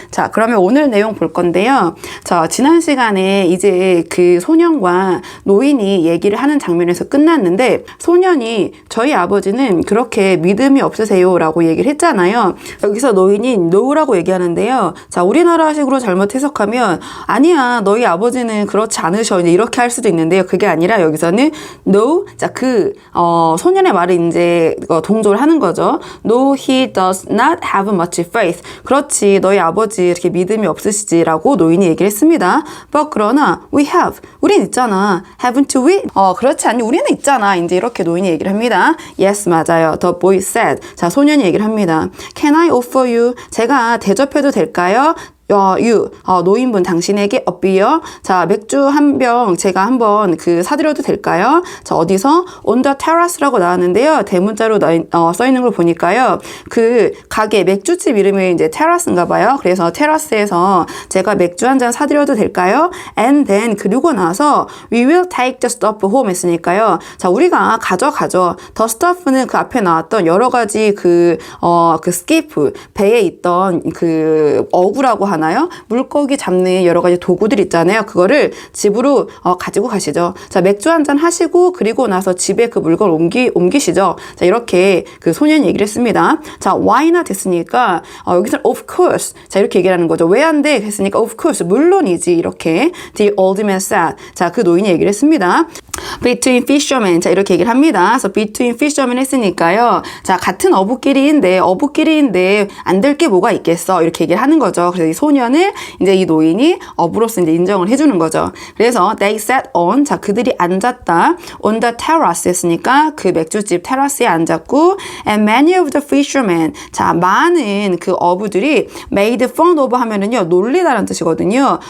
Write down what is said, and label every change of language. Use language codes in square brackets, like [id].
[ko] 자, 그러면 오늘 내용 볼 건데요. 자, 지난 시간에 이제 그 소년과 노인이 얘기를 하는 장면에서 끝났는데, 소년이 저희 아버지는 그렇게 믿음이 없으세요 라고 얘기를 했잖아요. 여기서 노인이 no라고 얘기하는데요. 자, 우리나라식으로 잘못 해석하면 아니야, 너희 아버지는 그렇지 않으셔, 이제 이렇게 할 수도 있는데요. 그게 아니라 여기서는 no, 자, 소년의 말을 이제 동조를 하는 거죠. [en] No, he does not have much faith. [ko] 그렇지, 너희 아버지 이렇게 믿음이 없으시지라고 노인이 얘기를 했습니다. But 그러나 [en] we have, [ko] 우린 있잖아. [en] Haven't we? [ko] 그렇지 않니? 우리는 있잖아. 이제 이렇게 노인이 얘기를 합니다. [en] Yes, [ko] 맞아요. [en] The boy said. [ko] 자, 소년이 얘기를 합니다. [en] Can I offer you? [ko] 제가 대접해도 될까요? 노인분 당신에게 [en] a beer. [ko] 자, 맥주 한 병 제가 한번 사드려도 될까요? 자, 어디서? [en] On the terrace라고 [ko] 나왔는데요. 대문자로 써 있는 걸 보니까요. 가게, 맥주집 이름이 이제 terrace인가 봐요. 그래서 테라스에서 제가 맥주 한 잔 사드려도 될까요? [en] And then, [ko] 그리고 나서 [en] we will take the stuff home [ko] 했으니까요. 자, 우리가 가져. the stuff는 그 앞에 나왔던 여러 가지 skiff, 배에 있던 어구라고 하나요? 물고기 잡는 여러 가지 도구들 있잖아요. 그거를 집으로 가지고 가시죠. 자, 맥주 한 잔 하시고 그리고 나서 집에 그 물건 옮기시죠. 자, 이렇게 소년이 얘기를 했습니다. [en] 자, why not [ko] 했으니까 여기서 [en] of course. [ko] 자, 이렇게 얘기를 하는 거죠. 왜 안 돼? [en] 했으니까 of course. [ko] 물론이지. [en] 이렇게 the old man said. [ko] 자, 그 노인이 얘기를 했습니다. [en] Between fishermen. [ko] 자, 이렇게 얘기를 합니다. 그래서 [en] between fishermen [ko] 했으니까요. 자, 같은 어부끼리인데 안 될 게 뭐가 있겠어. 이렇게 얘기를 하는 거죠. 그래서 이 소년을 이제 이 노인이 어부로서 이제 인정을 해주는 거죠. [en] 그래서 they sat on. [ko] 자, 그들이 앉았다. [en] on the terrace [ko] 했으니까 그 맥주집 테라스에 앉았고, [en] and many of the fishermen. [ko] 자, 많은 그 어부들이 [en] made fun of [ko] 하면은요, 놀리다라는 뜻이거든요.